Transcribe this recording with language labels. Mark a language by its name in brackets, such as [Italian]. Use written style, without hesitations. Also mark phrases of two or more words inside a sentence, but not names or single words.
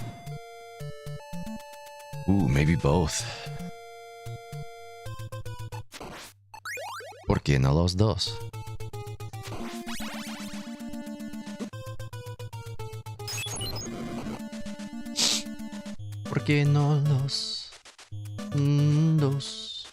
[English] Ooh, maybe both. [Spanish] ¿Por qué no los dos? ¿Por qué no los dos?